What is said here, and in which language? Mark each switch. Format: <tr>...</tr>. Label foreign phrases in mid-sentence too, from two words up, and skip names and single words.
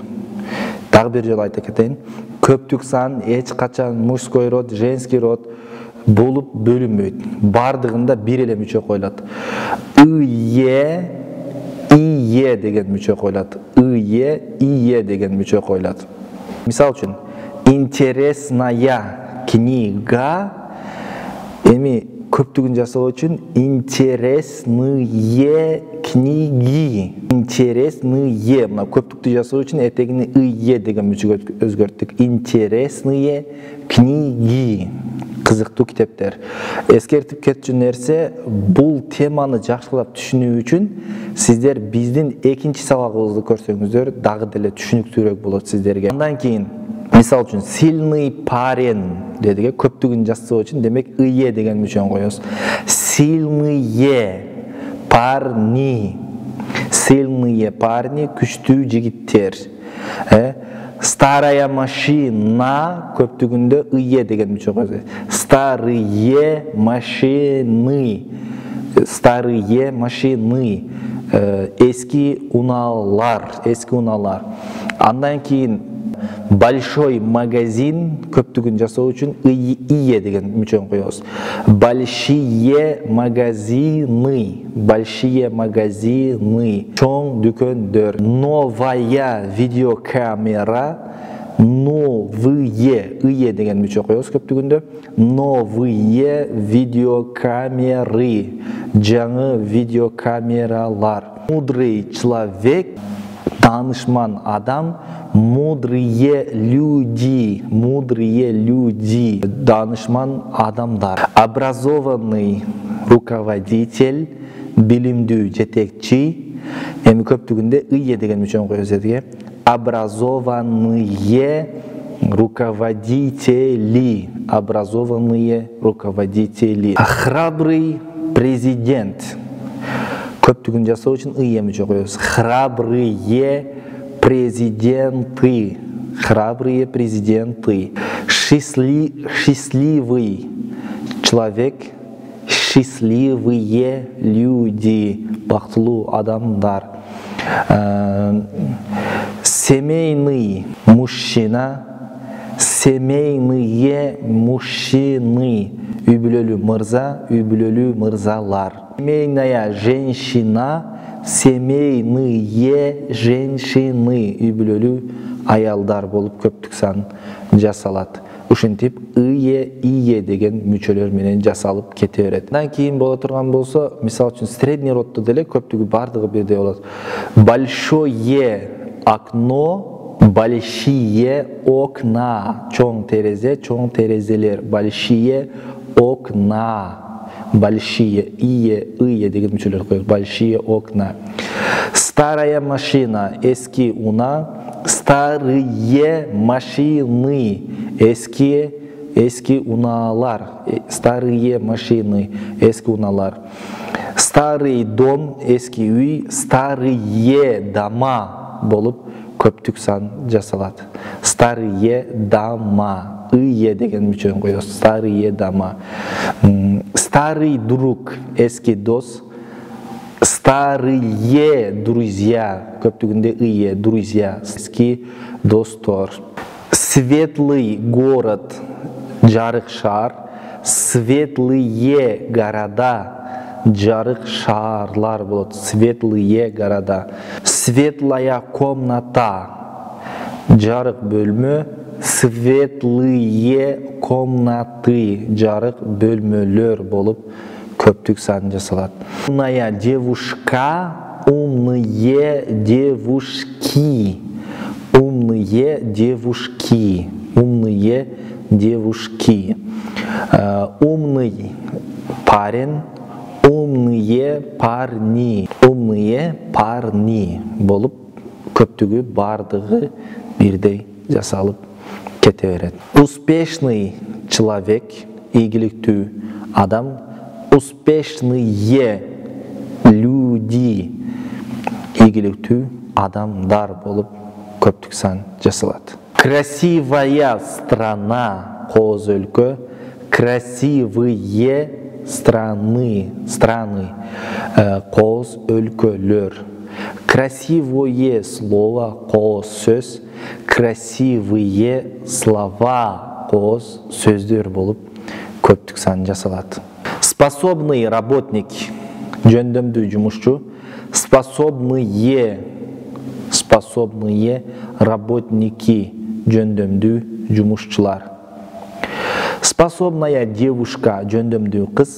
<ky>Дагы бир жолу айта кетейин. Көптүк сан эч качан</ky> <ru>мужской род, женский род</ru> <ky>болуп бөлүнбөйт. Бардыгында бир эле мүчө коюлат. ие деген мүчө коюлат. ие деген мүчө коюлат. Мисал үчүн,</ky> <ru>интересная книга,</ru> <ky>эми көптүгүн жасоо үчүн</ky> <ru>интересные книги.</ru> <ky>Интересные, мына көптүктү жасоо үчүн этегини ие деген мүчөгө өзгөрттүк.</ky> <ru>Интересные книги.</ru> <ky>Кызыктуу китептер. Эскертип кетчү нерсе, бул теманы жакшылап түшүнүү үчүн сиздер биздин 2-чи сабагыбызды көрсөңүздөр, дагы деле түшүнүктүүрөөк болот сиздерге. Андан кийин, мисал үчүн,</ky> <ru>сильный парень</ru> <ky>дедиге, көптүгүн жасоо үчүн, демек, ие деген мүчөнү коебуз.</ky> <ru>Сильные парни,</ru> <ky>күчтүү жигиттер.</ky> <ru>Старая машина,</ru> <ky>көптүгүндө ие деген мүчө коебуз.</ky> <ru>Старые машины,</ru> <ky>эски унаалар. Андан кийин</ky> <ru>большой магазин,</ru> <ky>көптүгүн жасоо үчүн ие деген мүчөнү коебуз.</ky> <ru>Большие магазины,</ru> <ky>чоң дүкөндөр.</ky> <ru>Новая видеокамера,</ru> <ky>ие деген мүчө коебуз көптүгүндө.</ky> <ru>Новые видеокамеры,</ru> <ky>жаңы видеокамералар.</ky> <ru>Мудрый человек,</ru> <ky>данышман адам,</ky> <ru>мудрые люди,</ru> <ky>данышман адамдар.</ky> <ru>Образованный руководитель,</ru> <ky>билимдүү жетекчи, эми көптүгүндө ие деген мүчөнү коебуз эдиге.</ky> <ru>Образованные руководители. Храбрый президент.</ru> <ky>Көптүгүн жасоо үчүн ие мүчө коебуз.</ky> <ru>Храбрые президенты. Счастливый человек, счастливые люди,</ru> <ky>бактылуу адамдар.</ky> <ru>Семейный мужчина, семейные мужчины,</ru> <ky>үй бүлөлүү мырза, үй бүлөлүү мырзалар.</ky> <ru>Семейная женщина, семейные женщины,</ru> <ky>үй бүлөлүү аялдар болуп көптүк сан жасалат. Ушинтип ие деген мүчөлөр менен жасалып кете берет. Андан кийин боло турган болсо, мисал үчүн</ky> <ru>средний роддо</ru> <ky>деле көптүгү бардыгы бирдей болот.</ky> <ru>Большое окно, большие окна,</ru> <ky>чоң терезе, чоң терезелер.</ky> <ru>Большие окна, большие,</ru> <ky>ие деген мүчөлөр коебуз.</ky> <ru>Большие окна. Старая машина,</ru> <ky>эски уна.</ky> <ru>Старые машины,</ru> <ky>эски унаалар.</ky> <ru>Старые машины,</ru> <ky>эски унаалар.</ky> <ru>Старый дом,</ru> <ky>эски үй.</ky> <ru>Старые дома</ru> <ky>болуп көптүк сан жасалат.</ky> <ru>Старые дома,</ru> <ky>ие деген мүчөнү коебуз.</ky> <ru>Старые дома. Старый друг,</ru> <ky>эски дос.</ky> <ru>Старые друзья,</ru> <ky>көптүгүндө ие,</ky> <ru>друзья,</ru> <ky>эски достор.</ky> <ru>Светлый город,</ru> <ky>жарык шаар.</ky> <ru>Светлые города,</ru> <ky>жарык шаарлар болот.</ky> <ru>Светлые города. Светлая комната,</ru> <ky>жарык бөлмө.</ky> <ru>Светлые комнаты,</ru> <ky>жарык бөлмөлөр болуп көптүк сан жасалат.</ky> <ru>Умная девушка, умные девушки. Умные девушки. Умные девушки. Умный парень, умные парни. Умные парни</ru> <ky>болуп көптүгү бардыгы бирдей жасалып кете берет.</ky> <ru>Успешный человек,</ru> <ky>ийгиликтүү адам.</ky> <ru>Успешные люди,</ru> <ky>ийгиликтүү адамдар болуп көптүк сан жасалат.</ky> <ru>Красивая страна,</ru> <ky>кооз өлкө.</ky> <ru>Красивые страны,</ru> <ky>кооз өлкөлөр.</ky> <ru>Красивое слово,</ru> <ky>кооз сөз.</ky> <ru>Красивые слова,</ru> <ky>кооз сөздөр болуп көптүк сан жасалат.</ky> <ru>Способный работник,</ru> <ky>жөндөмдүү жумушчу.</ky> <ru>Способные работники,</ru> <ky>жөндөмдүү жумушчулар.</ky> <ru>Способная девушка,</ru> <ky>жөндөмдүү кыз.</ky>